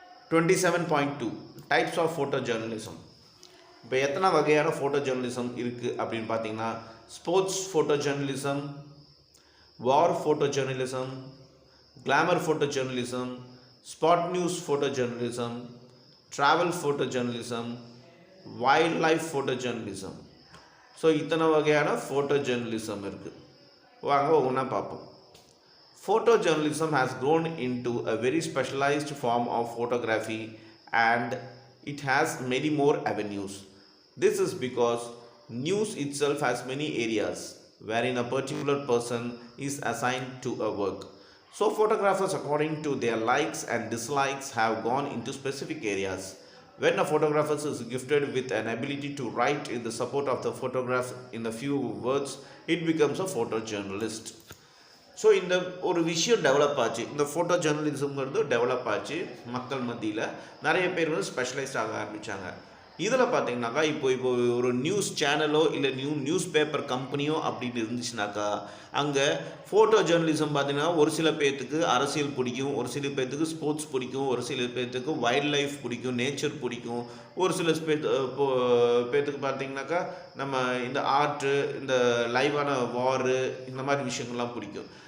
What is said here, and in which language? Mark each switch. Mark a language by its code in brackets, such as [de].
[ta] 27.2 [en] Types of photo journalism. [ta] இப்போ எத்தனை வகையான ஃபோட்டோ ஜேர்னலிசம் இருக்குது அப்படின்னு பார்த்தீங்கன்னா, ஸ்போர்ட்ஸ் ஃபோட்டோ ஜேர்னலிசம், வார் photo journalism, glamour photo journalism, spot news photo journalism, travel photo journalism, wild life photo journalism. So இத்தனை வகையான photo journalism இருக்குது. வாங்க ஒவ்வொன்றா பார்ப்போம். [en] Photo journalism has grown into a very specialized form of photography, and it has many more avenues. This is because news itself has many areas wherein a particular person is assigned to a work. So photographers, according to their likes and dislikes, have gone into specific areas. When a photographer is gifted with an ability to write in the support of the photograph in a few words, it becomes a photojournalist. [ta] So இந்த ஒரு விஷயம் develop ஆச்சு, இந்த photo ஜேர்னலிசம்ங்கிறது develop ஆச்சு. மக்கள் மத்தியில் நிறைய பேர் வந்து ஸ்பெஷலைஸ்ட் ஆக ஆரம்பித்தாங்க. இதில் பார்த்தீங்கன்னாக்கா இப்போ ஒரு நியூஸ் சேனலோ இல்லை நியூஸ் பேப்பர் கம்பெனியோ அப்படின்னு இருந்துச்சுனாக்கா, அங்கே ஃபோட்டோ ஜேர்னலிசம் பார்த்திங்கன்னா ஒரு சில பேர்த்துக்கு அரசியல் பிடிக்கும், ஒரு சில பேர்த்துக்கு ஸ்போர்ட்ஸ் பிடிக்கும், ஒரு சில பேர்த்துக்கு வைல்ட் லைஃப் பிடிக்கும், நேச்சர் பிடிக்கும், ஒரு சில பேர்த்துக்கு பார்த்திங்கனாக்கா நம்ம இந்த ஆர்ட்டு, இந்த லைவான வாரு, இந்த மாதிரி விஷயங்கள்லாம் பிடிக்கும்.